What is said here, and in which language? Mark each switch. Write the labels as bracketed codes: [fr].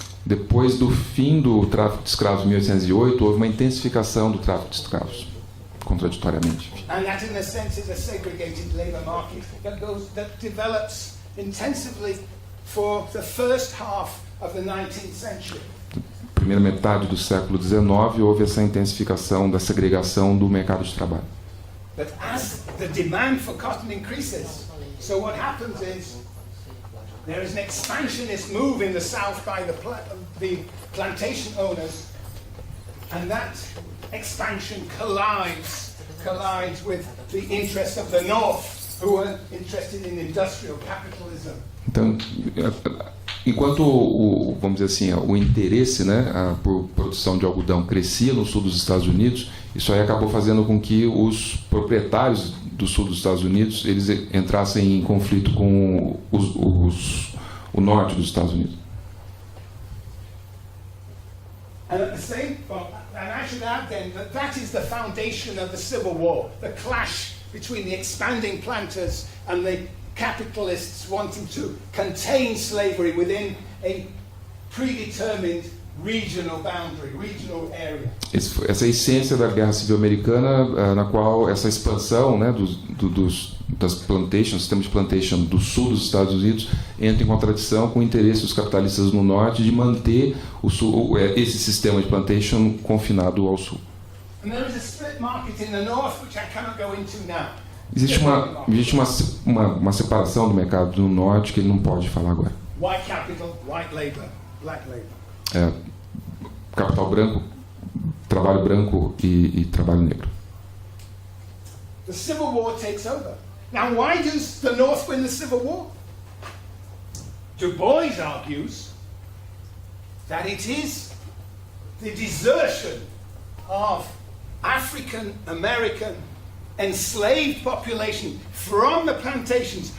[pt] Depois do fim do tráfico de escravos em 1808, houve uma intensificação do tráfico de escravos, contraditoriamente. [en] And that, in a sense, is a segregated labor market that develops intensively for the first half of the 19th century. [pt] Primeira metade do século XIX houve essa intensificação da segregação do mercado de trabalho. [en] But as the demand for cotton increases, so what happens is there is an expansionist move in the South by the plantation owners, and that expansion collides with the interests of the North, who are interested in industrial capitalism. [pt] Então, enquanto vamos dizer assim, o interesse, né, por produção de algodão crescia no sul dos Estados Unidos, isso aí acabou fazendo com que os proprietários do sul dos Estados Unidos eles entrassem em conflito com o norte dos Estados Unidos. [en] And I should add then that is the foundation of the Civil War, the clash between the expanding planters and the capitalists wanting to contain slavery within a predetermined regional boundary, regional area. [pt] Essa é a essência da Guerra Civil Americana, na qual essa expansão, né, das plantations, sistemas de plantation do sul dos Estados Unidos entra em contradição com o interesse dos capitalistas no norte de manter esse sistema de plantation confinado ao sul. [en] And there is a split market in the north which I cannot go into now. [pt] Existe uma separação do mercado do norte que ele não pode falar agora. [en] White capital, white labor, black labor. [pt] Capital branco, trabalho branco e trabalho negro. [en] The Civil War takes over. Now, why does the North win the Civil War? Du Bois argues that it is the desertion of African American enslaved population from the plantations.